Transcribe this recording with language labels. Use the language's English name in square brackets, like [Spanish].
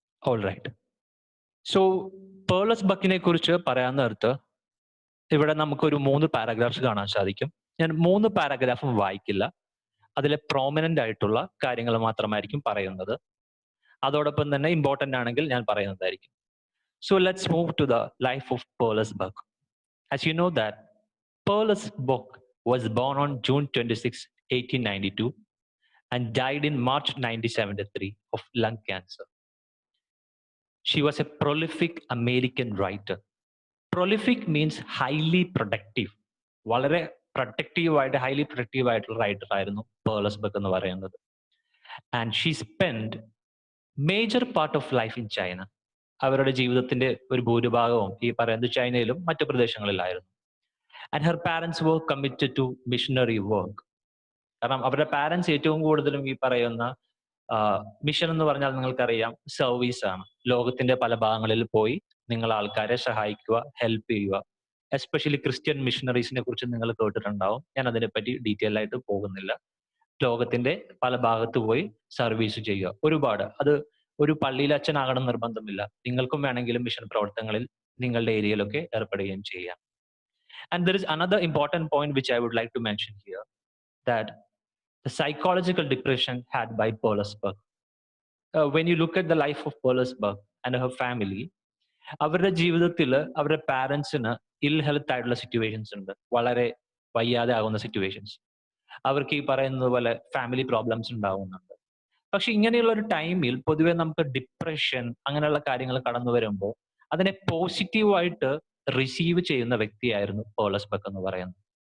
[Malayalam] All right. So pearl എസ്.ബക്കിനെ കുറിച്ച് പറയാൻ നേരത്ത് ഇവിടെ നമുക്കൊരു 3 പാരഗ്രാഫ്സ് കാണാൻ സാധിക്കും. ഞാൻ 3 പാരഗ്രാഫും വായിക്കില്ല, അതിലെ പ്രോമിനന്റ് ആയിട്ടുള്ള കാര്യങ്ങൾ മാത്രമായിരിക്കും പറയുന്നത്. അതോടൊപ്പം തന്നെ ഇമ്പോർട്ടന്റ് ആണെങ്കിൽ ഞാൻ പറയുന്നതായിരിക്കും. [English] So let's move to the life of Pearl S.Buck. As you know that Pearl S.Buck was born on June 26, 1892 and died in March 1973 of lung cancer. She was a prolific American writer. Prolific means highly productive. [Malayalam] വളരെ productive ആയിട്ട്, highly productive ആയിട്ടുള്ള writer ആയിരുന്നു pearl എസ്.ബക്ക് എന്ന് പറയുന്നത്. [English] And she spend major part of life in China. [Malayalam] അവരുടെ ജീവിതത്തിന്റെ ഒരു ഭൂരിഭാഗവും ഈ പറയുന്നത് ചൈനയിലും മറ്റു പ്രദേശങ്ങളിലായിരുന്നു. [English] And her parents were committed to missionary work. [Malayalam] കാരണം അവരുടെ പാരന്റ്സ് ഏറ്റവും കൂടുതലും ഈ പറയുന്ന മിഷൻ എന്ന് പറഞ്ഞാൽ നിങ്ങൾക്കറിയാം, സർവീസ് ആണ്. ലോകത്തിന്റെ പല ഭാഗങ്ങളിൽ പോയി നിങ്ങൾ ആൾക്കാരെ സഹായിക്കുക, ഹെൽപ്പ് ചെയ്യുക. എസ്പെഷ്യലി ക്രിസ്ത്യൻ മിഷനറീസിനെ കുറിച്ച് നിങ്ങൾ കേട്ടിട്ടുണ്ടാവും. ഞാൻ അതിനെപ്പറ്റി ഡീറ്റെയിൽ ആയിട്ട് പോകുന്നില്ല. ലോകത്തിന്റെ പല ഭാഗത്ത് പോയി സർവീസ് ചെയ്യുക. ഒരുപാട്, അത് ഒരു പള്ളിയിൽ അച്ഛനാകണം നിർബന്ധമില്ല. നിങ്ങൾക്കും വേണമെങ്കിലും മിഷൻ പ്രവർത്തനങ്ങളിൽ നിങ്ങളുടെ ഏരിയയിലൊക്കെ ഏർപ്പെടുകയും ചെയ്യാം. [English] And there is another important point which I would like to mention here, that the psychological depression had by Pearl S.Buck. When you look at the life of Pearl S.Buck and her family, [Malayalam] അവരുടെ ജീവിതത്തിൽ അവരുടെ പാരൻസിന് ഇൽ health ആയിട്ടുള്ള situations ഉണ്ട്, വളരെ വയ്യാതെ ആകുന്ന situations. അവർക്ക് ഈ പറയുന്നത് പോലെ ഫാമിലി പ്രോബ്ലംസ് ഉണ്ടാവുന്നുണ്ട്. പക്ഷെ ഇങ്ങനെയുള്ള ഒരു ടൈമിൽ പൊതുവെ നമുക്ക് ഡിപ്രഷൻ അങ്ങനെയുള്ള കാര്യങ്ങൾ കടന്നു വരുമ്പോൾ അതിനെ പോസിറ്റീവായിട്ട് റിസീവ് ചെയ്യുന്ന വ്യക്തിയായിരുന്നു പേൾ എസ്.ബക്ക് എന്ന് പറയുന്നത്.